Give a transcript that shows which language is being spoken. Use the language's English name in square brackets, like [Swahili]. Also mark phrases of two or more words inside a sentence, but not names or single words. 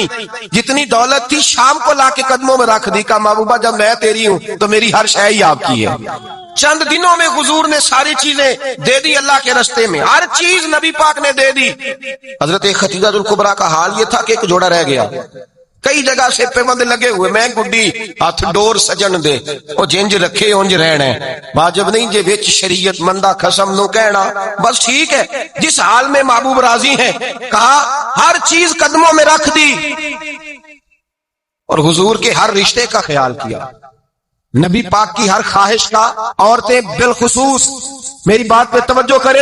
[Urdu] جتنی دولت تھی شام کو لا کے قدموں میں رکھ دی. کہا محبوبہ جب میں تیری ہوں تو میری ہر شے ہی آپ کی ہے. چند دنوں میں حضور نے ساری چیزیں دے دی اللہ کے رستے میں، ہر چیز نبی پاک نے دے دی. حضرت خدیجہ الکبریٰ کا حال یہ تھا کہ ایک جوڑا رہ گیا. کئی جگہ سے پیوند لگے ہوئے، [Punjabi] میں گڈی ہاتھ ڈور سجن دے او جنج رکھے انج رہنا ہے، واجب نہیں جے وچ شریعت مندہ قسم نو کہنا، [Urdu] بس ٹھیک ہے جس حال میں محبوب راضی ہیں، کہا ہر چیز قدموں میں رکھ دی اور حضور کے ہر رشتے کا خیال کیا، نبی پاک کی ہر خواہش کا، عورتیں بالخصوص میری بات پہ توجہ کریں